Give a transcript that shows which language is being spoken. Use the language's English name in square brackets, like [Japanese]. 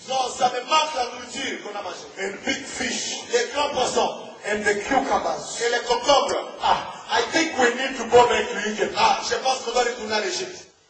[French] Non, ça me manque la nourriture qu'on a mangé. [English] And big fish. [French] Les grands poissons. [English] And the cucumbers. [French] Et les concombres. [English] Ah, I think we need to go back to Egypt. [French] Ah, je pense qu'on doit retourner à l'Égypte.